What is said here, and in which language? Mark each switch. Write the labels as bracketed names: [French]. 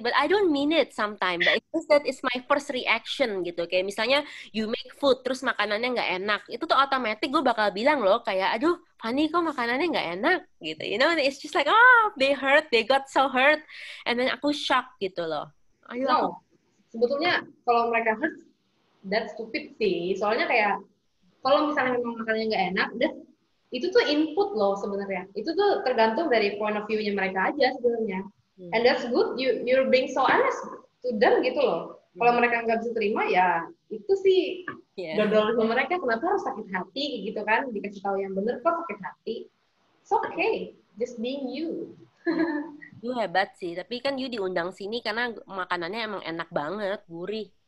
[English] But I don't mean it sometimes. But it's just that it's my first reaction [Indonesian] gitu. Kayak misalnya [English] you make food, [Indonesian] terus makanannya nggak enak. Itu tuh otomatis gue bakal bilang loh, kayak, aduh, Fanny kok makanannya nggak enak? Gitu. [English] You know, it's just like, oh, they hurt, they got so hurt. And then [Indonesian] aku shock gitu loh. Ayo, no, sebetulnya kalau mereka hurt, [English] that's stupid [Indonesian] sih. Soalnya kayak, kalau misalnya memang makanannya nggak enak, itu tuh input loh sebenarnya. Itu tuh tergantung dari point of view-nya mereka aja sebenarnya. [English] And that's good. You're being so honest to them [Indonesian] gitu loh. Kalau mereka nggak bisa terima ya itu sih dodol mereka. Kenapa harus sakit hati gitu kan? Dikasih tahu yang bener kok sakit hati. [English] It's okay. Just being you. [Indonesian] You hebat sih. Tapi kan you diundang sini karena makanannya emang enak banget, gurih.